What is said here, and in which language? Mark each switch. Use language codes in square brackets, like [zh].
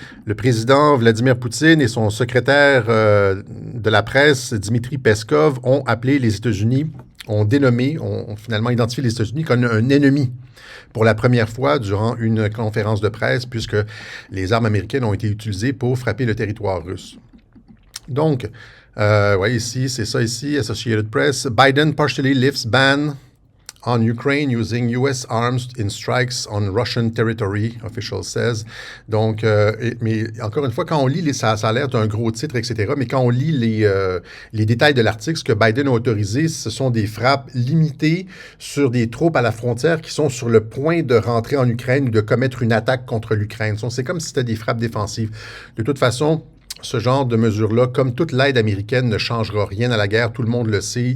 [fr] Le président Vladimir Poutine et son secrétaire de la presse, Dmitri Peskov, ont appelé les États-Unis, ont finalement identifié les États-Unis comme un ennemi pour la première fois durant une conférence de presse, puisque les armes américaines ont été utilisées pour frapper le territoire russe. Donc, ici, c'est ça ici, Associated Press. [en] Biden partially lifts ban on Ukraine using US arms in strikes on Russian territory, official says. [fr] Donc, mais encore une fois, quand on lit, ça a l'air d'un gros titre, etc., mais quand on lit les détails de l'article, ce que Biden a autorisé, ce sont des frappes limitées sur des troupes à la frontière qui sont sur le point de rentrer en Ukraine ou de commettre une attaque contre l'Ukraine. C'est comme si c'était des frappes défensives. De toute façon, ce genre de mesures-là, comme toute l'aide américaine, ne changera rien à la guerre. Tout le monde le sait.